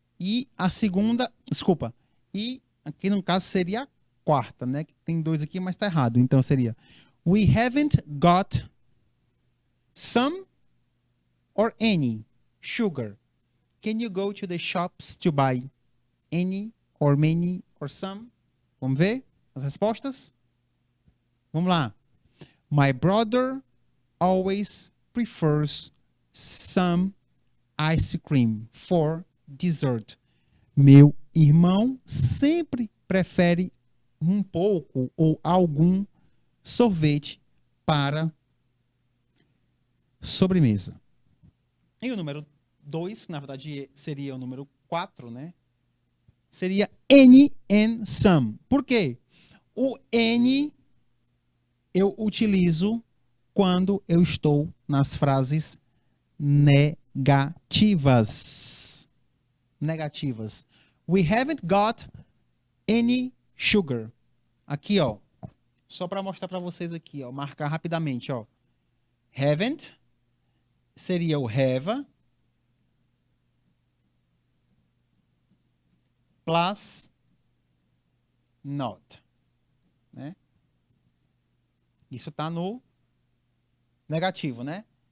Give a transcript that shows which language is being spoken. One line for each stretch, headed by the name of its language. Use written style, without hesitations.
Portuguese: E a segunda, desculpa, e aqui no caso seria a quarta, né? Que tem 2 aqui, mas tá errado. Então seria
English: we haven't got some or any sugar. Can you go to the shops to buy any or many or some?
Portuguese: Vamos ver as respostas? Vamos lá.
English: My brother always prefers some ice cream for dessert.
Portuguese: Meu irmão sempre prefere um pouco ou algum sorvete para sobremesa. E o número 2, que na verdade seria o número 4, né? Seria any and some. Por quê? O any eu utilizo quando eu estou nas frases negativas. Negativas.
English: We haven't got any sugar.
Portuguese: Aqui, ó. Só para mostrar para vocês aqui, ó. Marcar rapidamente, ó. Haven't seria o have plus not. Né? Isso está no negativo, né?